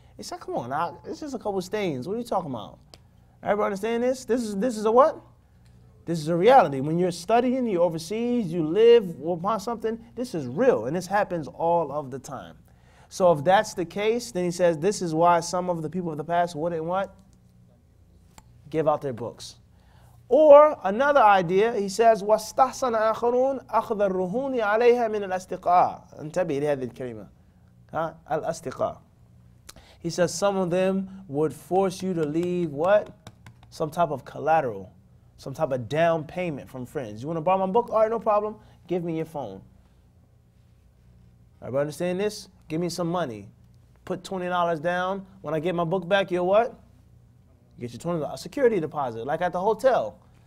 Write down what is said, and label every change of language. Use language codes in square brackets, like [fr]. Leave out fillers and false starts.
[en] He said, come on, it's just a couple stains. What are you talking about? Everybody understand this? This is a what? This is a reality. When you're studying, you're overseas, you live upon something, this is real, and this happens all of the time. So if that's the case, then he says, this is why some of the people of the past wouldn't what? Give out their books. Or another idea, he says, [ar] وَاسْتَحْسَنَ آخَرُونَ أَخْذَ الرُّهُونِ عَلَيْهَا مِنَ الْأَسْتِقَاءِ انتبه لهذه الكلمة. الأستقاء. [en] He says some of them would force you to leave what? Some type of collateral, some type of down payment from friends. You want to borrow my book? All right, no problem. Give me your phone. Everybody understand this? Give me some money. Put $20 down. When I get my book back, you'll what? Get your $20, a security deposit, like at the hotel.